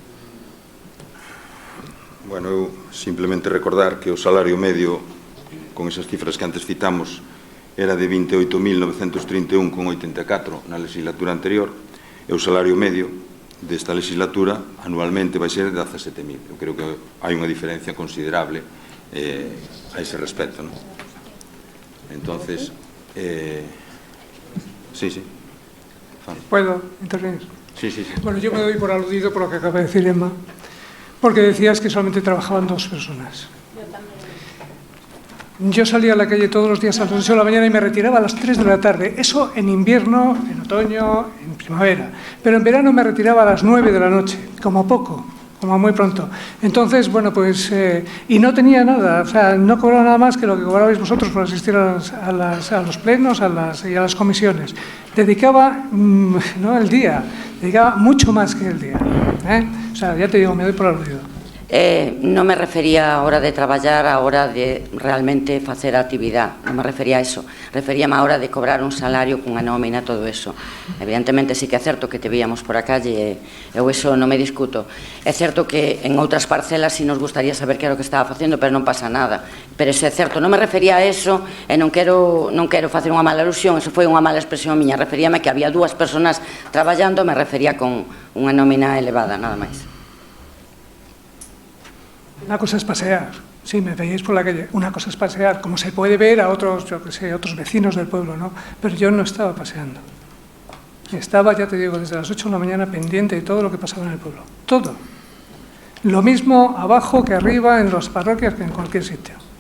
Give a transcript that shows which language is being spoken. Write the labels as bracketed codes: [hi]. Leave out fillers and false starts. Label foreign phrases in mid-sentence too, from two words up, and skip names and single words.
[gl] Bueno, eu simplemente recordar que o salario medio, con esas cifras que antes citamos, era de 28.931,84 na legislatura anterior, e o salario medio desta legislatura anualmente vai ser de 17.000. Eu creo que hai unha diferencia considerable a ese respecto, non? [es] Entonces, sí. ¿Puedo intervenir? Sí, sí, sí. Bueno, yo me doy por aludido por lo que acaba de decir Emma, porque decías que solamente trabajaban 2 personas. Yo salía a la calle todos los días a las 8 de la mañana y me retiraba a las 3 de la tarde. Eso en invierno, en otoño, en primavera. Pero en verano me retiraba a las 9 de la noche, como poco, como muy pronto. Entonces, bueno, pues... y no tenía nada, o sea, no cobraba nada más que lo que cobrabais vosotros por asistir a los plenos y a las comisiones. Dedicaba, no el día, dedicaba mucho más que el día. O sea, ya te digo, me doy por aludido. [gl] Non me refería a hora de traballar, a hora de realmente facer a actividade, non me refería a eso, referíame a hora de cobrar un salario cunha nómina, todo eso. Evidentemente sí que é certo que te víamos por a calle, eu eso non me discuto. É certo que en outras parcelas sí nos gustaría saber que era o que estaba facendo, pero non pasa nada. Pero eso é certo, non me refería a eso e non quero facer unha mala alusión, eso foi unha mala expresión miña, referíame que había 2 personas traballando, me refería con unha nómina elevada, nada máis. [es] Una cosa es pasear, sí, me veíais por la calle, una cosa es pasear, como se puede ver a otros, yo que sé, otros vecinos del pueblo, ¿no? Pero yo no estaba paseando. Estaba, ya te digo, desde las 8 de la mañana pendiente de todo lo que pasaba en el pueblo. Todo. Lo mismo abajo que arriba, en las parroquias, que en cualquier sitio.